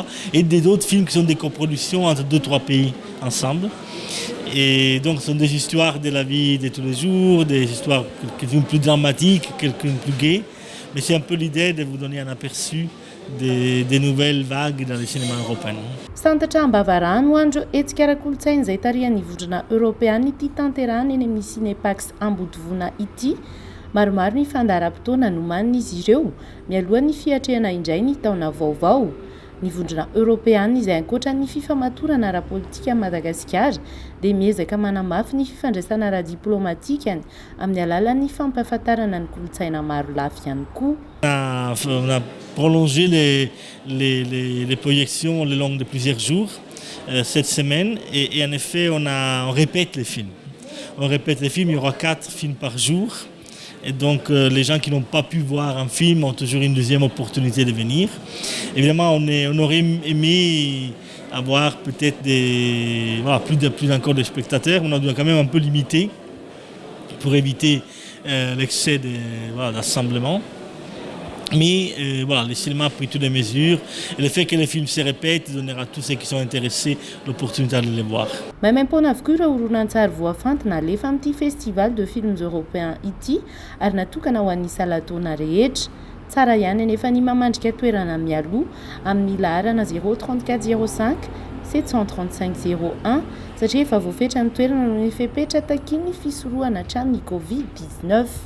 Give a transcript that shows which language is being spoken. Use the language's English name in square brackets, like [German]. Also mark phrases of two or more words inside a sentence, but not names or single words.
[French] Et des autres films qui sont des coproductions entre 2-3 pays ensemble. Et donc ce sont des histoires de la vie de tous les jours, des histoires quelques-unes plus dramatiques, quelques-unes plus gaies. Mais c'est un peu l'idée de vous donner un aperçu des nouvelles vagues dans le cinéma européen. [Malagasy] Santatra ambavarano andro hetsika ara-kolontsaina izay tarihan'ny vondrona eropeana ity tanterahana eny amin'ny Cinépax Ambodivona ity. Maromaro ny fandaharam-potoana nomanina izy ireo mialohan'ny fiatrehana indray ny taona vaovao. Ny vondrona eropeana izay ankoatra ny fifamatorana ara-politika Madagasikara dia miezaka manamafy ny fifandraisana ara-diplomatika amin'ny alalan'ny fampahafantarana ny kolontsaina maro lafy ihany koa. [French] On a prolongé les projections le long de plusieurs jours cette semaine et en effet on répète les films. On répète les films, il y aura 4 films par jour. Et donc les gens qui n'ont pas pu voir un film ont toujours une deuxième opportunité de venir. Évidemment, on aurait aimé avoir peut-être plus encore de spectateurs. On a dû quand même un peu limiter pour éviter l'excès d'assemblement. Mais voilà, le cinéma a pris toutes les mesures et le fait que les films se répètent donnera à tous ceux qui sont intéressés l'opportunité de les voir. [Malagasy] Maimaimpona avokoa ireo horonan-tsary voafantina alefa amin'ity [French] festival de films européens [Malagasy] ity ary natokana ho an'ny salatona rehetra. Tsara ihany anefa ny mamandrika toerana mialoha amin'ny laharana 034 05 735 01 satria efa voafetra ny toerana no efepetra takiny fisorohana hatramin'ny Covid-19.